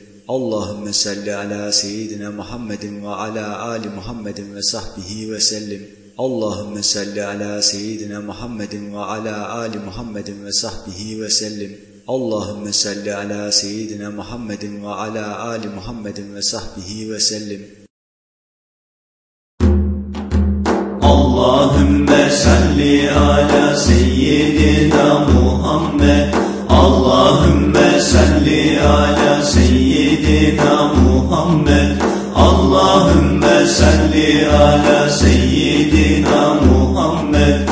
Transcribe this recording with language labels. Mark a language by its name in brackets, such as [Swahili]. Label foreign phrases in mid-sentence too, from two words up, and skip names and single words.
[Arabic] اللهم صل على سيدنا محمد وعلى آل محمد وصحبه وسلم. اللهم صل على سيدنا محمد وعلى آل محمد وصحبه وسلم. اللهم صل على سيدنا محمد وعلى آل محمد وصحبه وسلم. اللهم صل على سيدنا محمد. اللهم صل على سيدنا محمد. اللهم صل على سيدنا محمد.